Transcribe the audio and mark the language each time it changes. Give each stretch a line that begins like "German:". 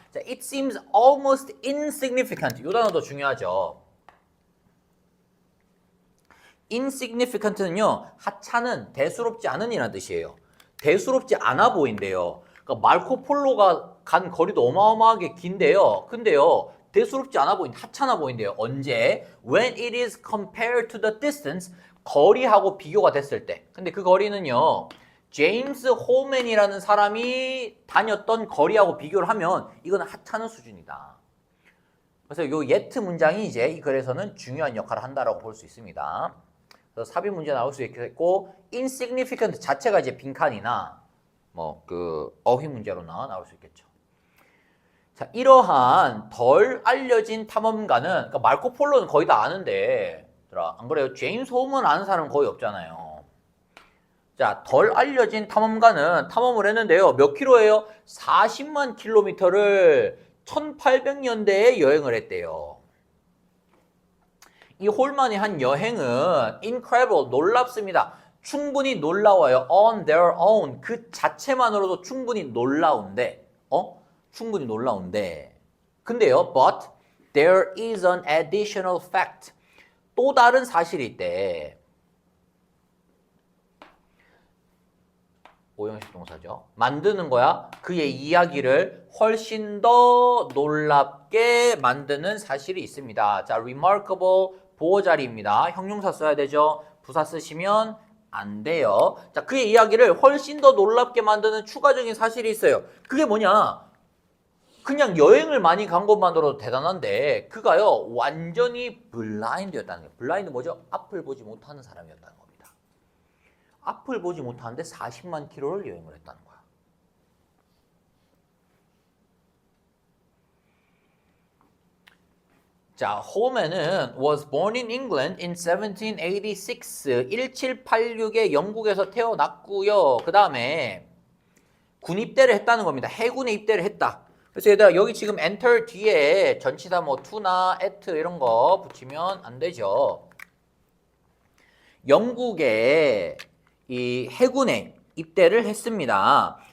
English: 자, it seems almost insignificant.
Korean: 이 단어도 중요하죠. insignificant는요, 하찮은, 대수롭지 않은이라는 뜻이에요. 대수롭지 않아 보인대요. 그러니까 마르코 폴로가 간 거리도 어마어마하게 긴데요. 근데요, 대수롭지 않아 보인, 하찮아 보인대요. 언제?
English: When it is compared to the distance,
Korean: 거리하고 비교가 됐을 때. 근데 그 거리는요, 제임스 홀맨이라는 사람이 다녔던 거리하고 비교를 하면 이거는 하찮은 수준이다. 그래서 요 yet 문장이 이제 이 글에서는 중요한 역할을 한다라고 볼 수 있습니다. 그래서 삽입 문제 나올 수 있겠고, insignificant 자체가 이제 빈칸이나 뭐 그 어휘 문제로나 나올 수 있겠죠. 자, 이러한 덜 알려진 탐험가는, 그러니까 마르코폴로는 거의 다 아는데, 안 그래요? 제임스 홈은 아는 사람은 거의 없잖아요. 자, 덜 알려진 탐험가는 탐험을 했는데요. 몇 킬로예요? 40만 킬로미터를 1800년대에 여행을 했대요. 이 홀만이 한 여행은 incredible, 놀랍습니다. 충분히 놀라워요.
English: on their own,
Korean: 그 자체만으로도 충분히 놀라운데, 충분히 놀라운데.
English: 근데요, but there is an additional fact.
Korean: 또 다른 사실이 있대. 오형식 동사죠. 만드는 거야. 그의 이야기를 훨씬 더 놀랍게 만드는 사실이 있습니다. 자, remarkable 보호자리입니다. 형용사 써야 되죠. 부사 쓰시면 안 돼요. 자, 그의 이야기를 훨씬 더 놀랍게 만드는 추가적인 사실이 있어요. 그게 뭐냐? 그냥 여행을 많이 간 것만으로도 대단한데 그가요 완전히 블라인드였다는 거예요. 블라인드 뭐죠? 앞을 보지 못하는 사람이었다는 겁니다. 앞을 보지 못하는데 40만 킬로를 여행을 했다는 거야.
English: 자, 홀맨은 was born in England in 1786.
Korean: 1786에 영국에서 태어났고요. 그 다음에 군 입대를 했다는 겁니다. 해군에 입대를 했다. 그래서 얘들아 여기 지금 enter 뒤에 전치사 뭐 to나 at 이런 거 붙이면 안 되죠. 영국의 이 해군에 입대를 했습니다.